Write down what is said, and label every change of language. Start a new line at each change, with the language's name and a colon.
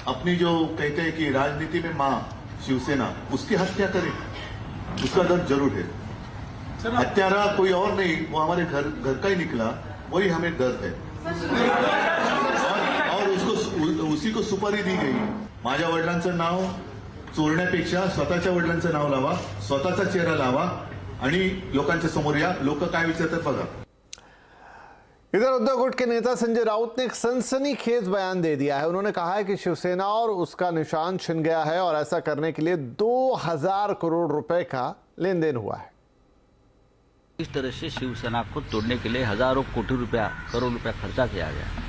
Hindi: अपनी जो कहते हैं कि राजनीति में मां शिवसेना, उसकी हत्या करे, उसका दर्द जरूर है। हत्यारा कोई और नहीं, वो हमारे घर का ही निकला, वही हमें दर्द है। और उसको उसी को सुपारी दी गई।
Marathi: माझ्या वडिलांचं नाव चोरण्यापेक्षा स्वतःच्या वडिलांचं नाव लावा, स्वतःचा चेहरा लावा आणि लोकांच्या समोर या, लोक काय विचारतात बघा।
Hindi: इधर उद्धव गुट के नेता संजय राउत ने एक सनसनीखेज बयान दे दिया है। उन्होंने कहा है कि शिवसेना और उसका निशान छिन गया है और ऐसा करने के लिए 2000 करोड़ रुपए का लेन देन हुआ है। इस तरह से शिवसेना को तोड़ने के लिए हजारों करोड़ रुपया खर्चा किया गया।